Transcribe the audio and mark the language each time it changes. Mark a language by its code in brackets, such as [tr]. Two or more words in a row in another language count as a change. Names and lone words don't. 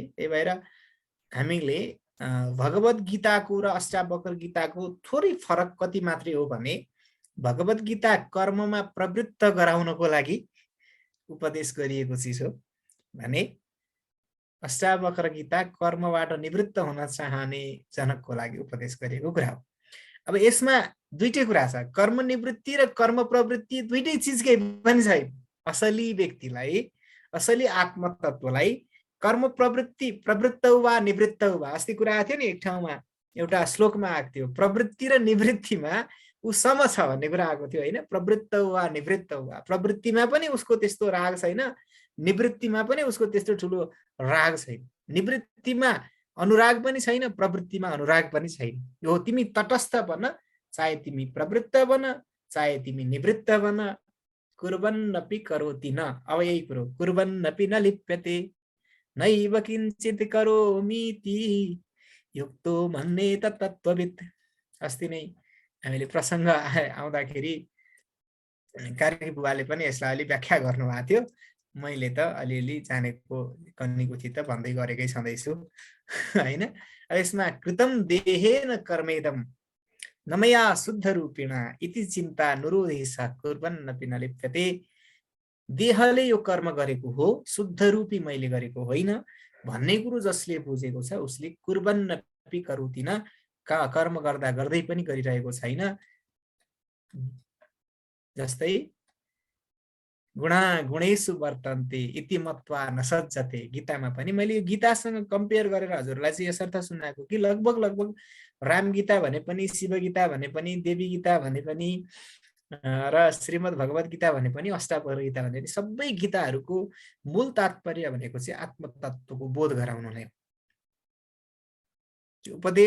[ne] त्यही भएर हामीले भगवत गीताको र अष्टावक्र गीताको थोरै फरक कति मात्रै हो भने, भगवत गीता कर्ममा प्रवृत्त गराउनको लागि उपदेश गरिएको चिज हो भने अष्टावक्र गीता कर्मबाट निवृत्त हुन चाहने जनकको लागि उपदेश गरिएको कुरा हो। अब यसमा दुईटै कुरा छ, कर्म निवृत्ति र कर्म प्रवृत्ति दुईटै चिजकै पनि छैन। असली व्यक्तिलाई, असली आत्मतत्वलाई कर्म प्रवृत्ति प्रवृत्त वा निवृत्त वा, अस्ति कुरा आएको थियो नि एक ठाउँमा एउटा श्लोकमा आएको थियो, प्रवृत्ति र निवृत्तिमा ऊ सम छ भन्ने कुरा आएको थियो होइन। प्रवृत्त वा निवृत्त वा, प्रवृत्तिमा पनि उसको त्यस्तो राग छैन, निवृत्तिमा पनि उसको त्यस्तो ठुलो राग छैन। निवृत्तिमा अनुराग पनि छैन, प्रवृत्तिमा अनुराग पनि छैन। यो तिमी तटस्थ बन, चाहे तिमी प्रवृत्त बन चाहे तिमी निवृत्त बन, [sa] कुर्वन्नपि करोति न। [ne] अब यही कुरो, [sa] कुर्वन्नपि न लिप्यते नैव किञ्चित् करोमीति युक्तो मन्येत तत्त्ववित्। [ne] अस्ति नै हामीले प्रसङ्ग आउँदाखेरि कार्की बुवाले पनि यसलाई अलि व्याख्या गर्नुभएको थियो, मैले त अलिअलि जानेको कन्नीकुथी त भन्दै गरेकै छँदैछु होइन। [sa] यसमा कृतम देहेन कर्मेदम नमया शुद्ध रूपेण इति चिन्ता नुरोधेश कुर्वन्नपि न लिप्यते। [ne] देहले यो कर्म गरेको हो, शुद्ध रूपी मैले गरेको होइन भन्ने कुरो जसले बुझेको छ उसले [sa] कुर्वन्नपि करोति न, [ne] कर्म गर्दा गर्दै पनि गरिरहेको छैन। [sa] जस्तै गुणा गुणेषु वर्तन्ते इति मत्वा न सज्जते, [ne] गीतामा पनि मैले यो गीतासँग कम्पेयर गरेर हजुरलाई चाहिँ यसर्थ सुनाएको कि लगभग राम गीता भने पनि, शिव गीता भने पनि, देवी गीता भने पनि र श्रीमद् भगवत गीता भने पनि, अष्टावक्र गीता भने पनि, सबै गीताहरूको मूल तात्पर्य भनेको चाहिँ आत्मतत्त्वको बोध गराउनु नै हो।